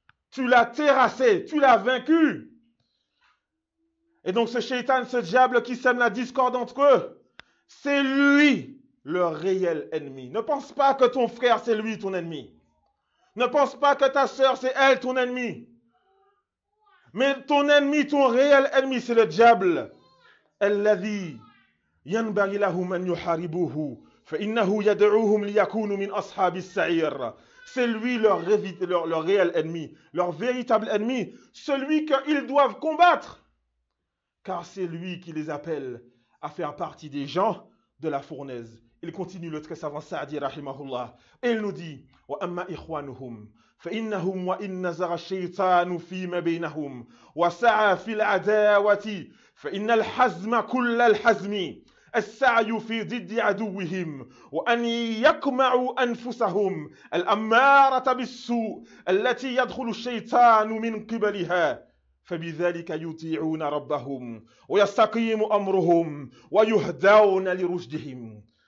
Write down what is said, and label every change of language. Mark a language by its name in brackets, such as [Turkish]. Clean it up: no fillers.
[French] Tu l'as terrassé, tu l'as vaincu. Et donc ce shaitan, ce diable qui sème la discorde entre eux, c'est lui le réel ennemi. Ne pense pas que ton frère, c'est lui ton ennemi. Ne pense pas que ta sœur, c'est elle ton ennemi. Mais ton ennemi, ton réel ennemi, c'est le diable. [Arabic] الذي ينبغي لهم أن يحاربوه فإنه يدعوهم ليكونوا من أصحاب السعير. [French] C'est lui leur réel ennemi, leur véritable ennemi, celui qu'ils doivent combattre. Car c'est lui qui les appelle à faire partie des gens de la fournaise. Il continue le très savant Sa'di rahimahullah. Et il nous dit [Arabic] وَأَمَّا إِخْوَانُهُمْ فإنهم وإن نزغ الشيطان فيما بينهم وسعى في العداوة فإن الحزم كل الحزم السعي في ضد عدوهم وأن يقمعوا أنفسهم الأمارة بالسوء التي يدخل الشيطان من قبلها فبذلك يطيعون ربهم ويستقيم أمرهم ويهدون لرشدهم.